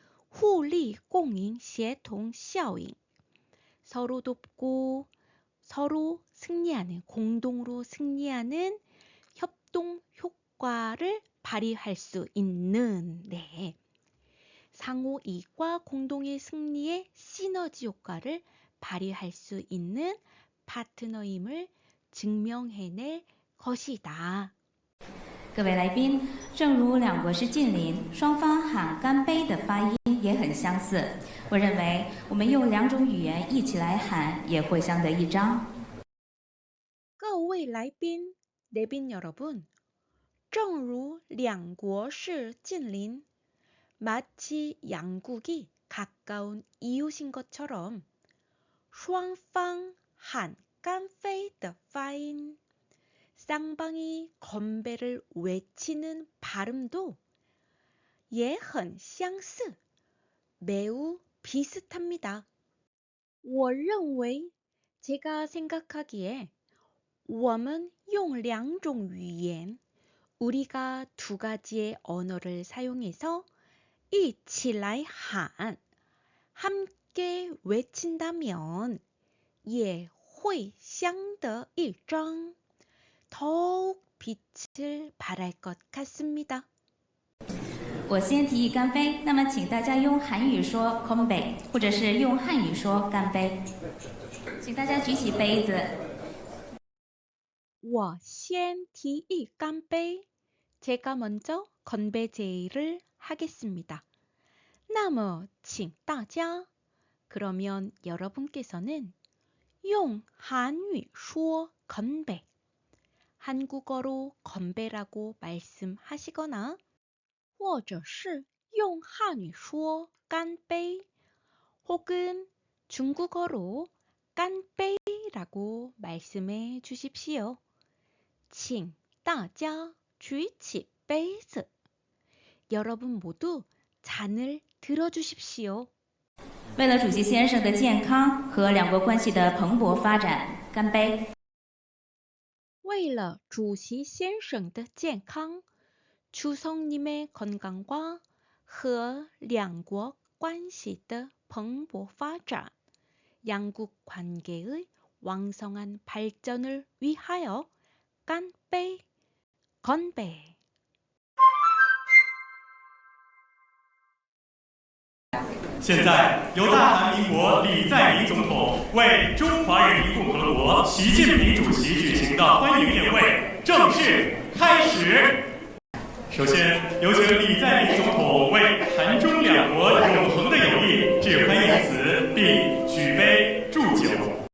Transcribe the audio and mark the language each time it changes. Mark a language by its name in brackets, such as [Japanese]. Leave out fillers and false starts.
[Chinese] 互利共赢协同效应 [Korean] 서로 돕고 서로 승리하는 공동으로 승리하는 협동 효과를 발휘할 수 있는 네. 상호 이익과 공동의 승리의 시너지 효과를 발휘할 수 있는 파트너임을 증명해낼 것이다. [Chinese] 各位来宾，正如两国是近邻，双方喊干杯的发音也很相似。我认为我们用两种语言一起来喊也会相得益彰。各位来宾, [Korean] 내빈 여러분, [Chinese] 正如两国是近邻, [Korean] 마치 양국이 가까운 이웃인 것처럼 [Chinese] 双方喊干杯的发音 [Korean] 쌍방이 건배를 외치는 발음도 [Chinese] 也很相似 [Korean] 매우 비슷합니다. [Chinese] 我认为 [Korean] 제가 생각하기에 [Chinese] 我们用两种语言 [Korean] 우리가 두 가지의 언어를 사용해서 [Chinese] 一起来喊 [Korean] 함께 외친다면 [Chinese] 也会相得益彰 [Korean] 더욱 빛을 발할 것 같습니다. [Chinese] 我先提议干杯，那么请大家用韩语说空杯，或者是用汉语说干杯。请大家举起杯子。我先提议干杯. [Korean] 제가 먼저 건배 제의를 하겠습니다. [Chinese] 那么请大家 [Korean] 그러면 여러분께서는 [Chinese] 用韩语说 [Korean] 건배 한국어로 건배라고 말씀하시거나 [Chinese] 或者是用汉语说干杯 [Korean] 혹은 중국어로 깐베이라고 말씀해 주십시오. [Chinese] 请大家举起杯子 [Korean] 여러분 모두 잔을 들어주십시오. [Chinese] 为了主席先生的健康和两国关系的蓬勃发展，干杯！为了主席先生的健康 [Korean] 주성님의 건강과 [Chinese] 和两国关系的蓬勃发展 [Korean] 양국 관계의 왕성한 발전을 위하여 깐베이 건배. [Chinese] 现在，由大韩民国李在明总统为中华人民共和国习近平主席举行的欢迎宴会正式开始。首先，有请李在明总统为韩中两国永恒的友谊致欢迎词，并举杯祝酒。